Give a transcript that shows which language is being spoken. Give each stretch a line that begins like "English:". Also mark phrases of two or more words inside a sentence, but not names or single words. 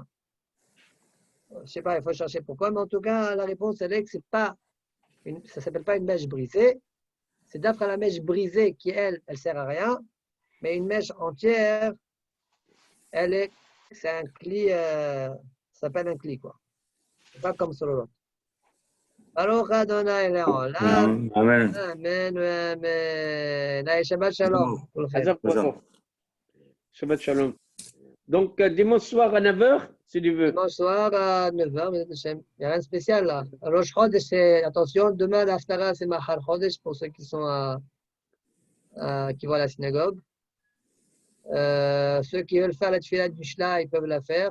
French: Je ne sais pas, il faut chercher pourquoi, mais en tout cas, la réponse, elle est que c'est pas. Ça ne s'appelle pas une mèche brisée, c'est d'après la mèche brisée qui, elle sert à rien, mais une mèche entière, c'est un cli, ça s'appelle un cli, quoi. C'est pas comme sur l'autre.
Hebrew: ברוך אדוני לעולם. Amen. אמן, אמן. שבת שלום. שבת שלום.
French: Donc, dimanche soir à 9h, si tu veux. Dimanche soir à 9h, il n'y a rien de spécial là. Rosh Chodesh, c'est, attention, demain l'Aftara, c'est
Hebrew: מחר חודש
French: pour ceux qui sont qui vont à la synagogue. Ceux qui veulent faire la tefila du Shla, ils peuvent la faire.